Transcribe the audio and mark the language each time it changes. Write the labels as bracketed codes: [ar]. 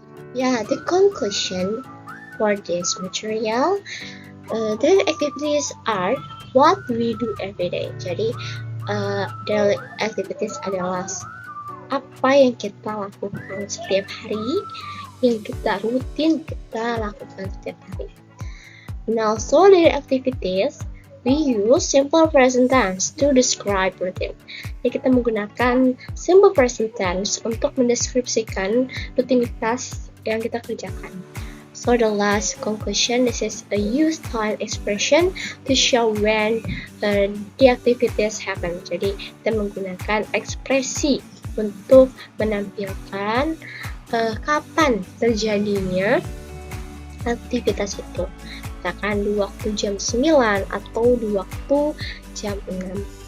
[en] Yeah, the conclusion for this material, daily activities are what we do every day. [id] Jadi daily activities adalah apa yang kita lakukan setiap hari, yang kita rutin kita lakukan setiap hari. [en] And also daily activities, we use simple present tense to describe routine. [id] Jadi kita menggunakan simple present tense untuk mendeskripsikan rutinitas yang kita kerjakan. [en] So the last conclusion, this is a use time expression to show when the activities happen. [id] Jadi kita menggunakan ekspresi untuk menampilkan kapan terjadinya aktivitas itu. Misalkan di waktu jam 9 atau di waktu jam 6.